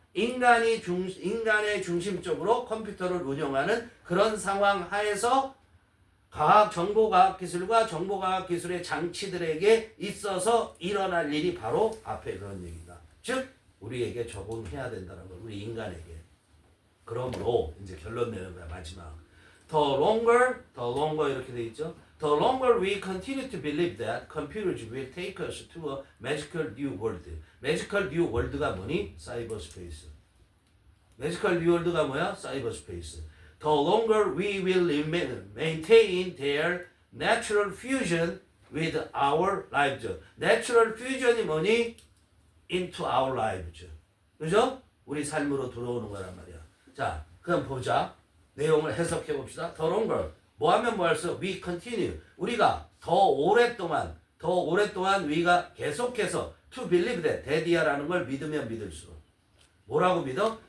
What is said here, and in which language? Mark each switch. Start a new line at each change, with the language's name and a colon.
Korean: 인간의 중심적으로 컴퓨터를 운영하는 그런 상황 하에서 정보과학기술과 정보과학기술의 장치들에게 있어서 일어날 일이 바로 앞에 그런 얘기다. 즉 우리에게 적용해야 된다는 거. 우리 인간에게. 그러므로 이제 결론 내는 거야. 마지막.
English: The longer
Korean: 이렇게 돼 있죠.
English: The longer we continue to believe that computers will take us to a magical new world. magical new world가
Korean: 뭐니? 사이버스페이스.
English: magical new world가
Korean: 뭐야? 사이버스페이스.
English: The longer we will maintain their natural fusion with our lives. natural fusion이
Korean: 뭐니?
English: into our lives.
Korean: 그죠? 우리 삶으로 들어오는 거란 말이야. 자, 그럼 보자. 내용을 해석해 봅시다.
English: The longer.
Korean: 뭐 하면 뭐 할 수?
English: We continue.
Korean: 우리가 더 오랫동안 우리가 계속해서
English: to believe that, that
Korean: 이야라는 걸 믿으면 믿을수록. 뭐라고 믿어?